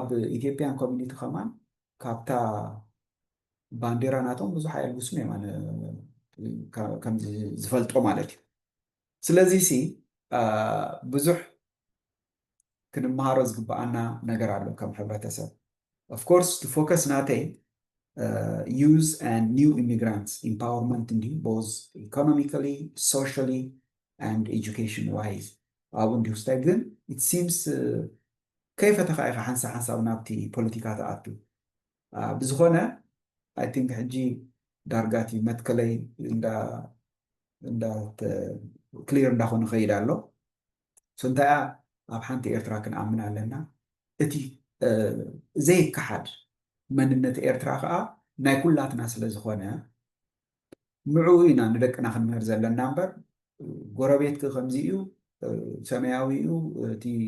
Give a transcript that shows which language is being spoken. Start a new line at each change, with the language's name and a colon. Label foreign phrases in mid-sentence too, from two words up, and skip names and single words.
Tigrinya: ኢትዮጵያን ኮሚኒቲ ከማን ካብታ ባንዴራ ናቶም ብዙሕ ኣየልብሱን እዮም ኣነ ከም ዝፈልጦ ማለት እዩ ስለዚ ሲ ብዙሕ ክንመሃሮ ዝግበኣና ነገር ኣሎ ከም ሕብረተሰብ
English: of course focus
Tigrinya: ናተይ
English: youth and new immigrants empowerment
Tigrinya: እንዲሁ
English: both economically, socially and education wise
Tigrinya: ኣብኡ እንዲሁ ስታይ ግን
English: it seems
Tigrinya: ከይፈተኻ ኢኻ ሓንሳብ ናብቲ ፖለቲካ ተኣቱ ብዝኾነ
English: I think
Tigrinya: ሕጂ ዳርጋቲ መትከለይ ክሊር እንዳኾነ ኸይድ ኣሎ እንታይ ኣብ ሓንቲ ኤርትራ ክንኣምን ኣለና እቲ ዘይከሓድ መንነት ኤርትራ ከዓ ናይ ኩላትና ስለ ዝኾነ ምዕኡ ኢና ንደቅና ክንምህር ዘለና እምበር ጎረቤትክ ከምዚ እዩ ሰማያዊ እዩ እቲ